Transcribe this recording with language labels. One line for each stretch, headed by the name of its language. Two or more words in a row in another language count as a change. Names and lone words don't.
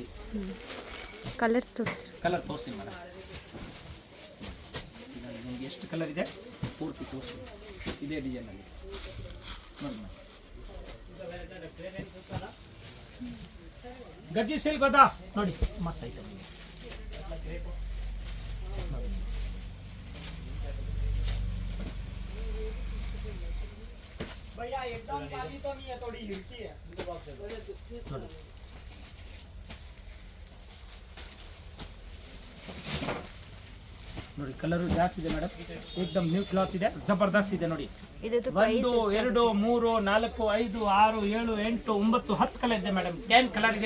Kannada: ಕಲರ್ಸ್ ತೋರಿಸ್ತೀವಿ, ಕಲರ್ ತೋರಿಸಿ ಮೇಡಮ್. ನಿಮ್ಗೆ ಎಷ್ಟು ಕಲರ್ ಇದೆ ಪೂರ್ತಿ ತೋರಿಸಿ, ಇದೇ ಡಿಸೈನ್ ಅಲ್ಲಿ ನೋಡಿ ಮೇಡಮ್. ಗಜ್ಜಿ ಸಿಲ್ಕ್ ಗೊತ್ತಾ ನೋಡಿ, ಮಸ್ತ್ ಐಟಮ್ ಇದೆ.
Hindi: भैया एकदम काली तो नहीं है, थोड़ी हिरकी है ನೋಡಿ.
Kannada: ಕಲರ್ ಜಾಸ್ತಿ ಇದೆ ಮೇಡಮ್, ಏಕದಮ್
English: new cloth
Kannada: ಇದೆ, ಜಬರ್ದಸ್ತ್ ಇದೆ ನೋಡಿ. ಇದು 1 2 3 4 5 6 7 8 9 10 ಕಲರ್ ಇದೆ ಮೇಡಮ್. 10 ಕಲರ್ ಇದೆ.